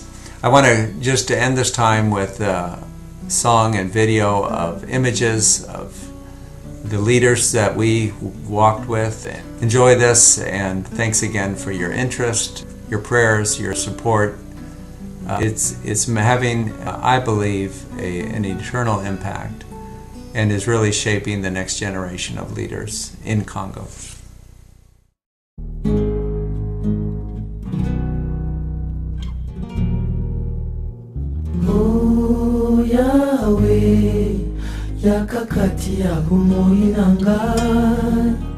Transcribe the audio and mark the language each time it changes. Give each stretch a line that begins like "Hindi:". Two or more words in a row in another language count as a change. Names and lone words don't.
English: I want to end this time with a song and video of images of the leaders that we walked with. Enjoy this, and thanks again for your interest, your prayers, your support. It's having, I believe, an eternal impact, and is really shaping the next generation of leaders in Congo.
Lingala: Oh Yahweh, yakakati ya bomoi na ngai,